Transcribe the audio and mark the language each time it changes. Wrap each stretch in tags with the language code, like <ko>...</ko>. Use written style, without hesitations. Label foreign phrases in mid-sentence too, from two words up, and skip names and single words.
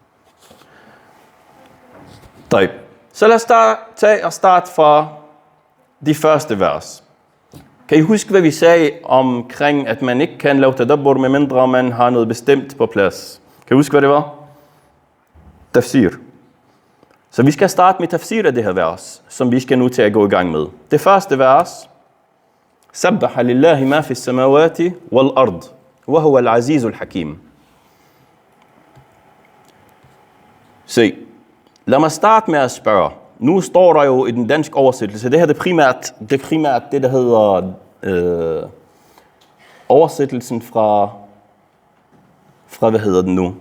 <da>Så lad os tage og starte fra de første vers. Kan I huske, hvad vi sagde omkring, at man ikke kan lave tadabbur, med mindre man har noget bestemt på plads? Kan I huske, hvad det var? Tafsir. Så vi skal starte med tafsir af det her vers, som vi skal nu til at gå i gang med. Det første vers.</da> <ar>سبح لله ما في السماوات والأرض وهو العزيز الحكيم.</ar> <da>Se, lad mig starte med at spørge. Nu står der jo i den danske oversættelse, det her er primært det, der hedder oversættelsen fra hvad hedder den nu?</da>